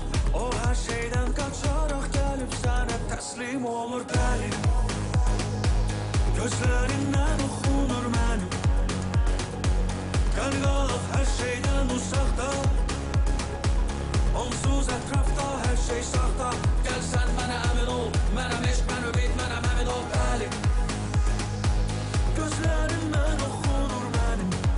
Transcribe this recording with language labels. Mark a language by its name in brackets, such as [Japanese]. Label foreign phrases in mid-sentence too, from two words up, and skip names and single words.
[Turkish] O her şeyden kaçarak gelip sana teslim olur benim. Gözlerinden okunur benim. Qalqalıq her şeyden uzakta. Onsuz etrafta her şey sahta. Gel sen bana emin ol. [Azerbaijani] Mənim eşq, mən ümid, mənəm əmin ol bəli. [Turkish] Gözlerimden okunur benim.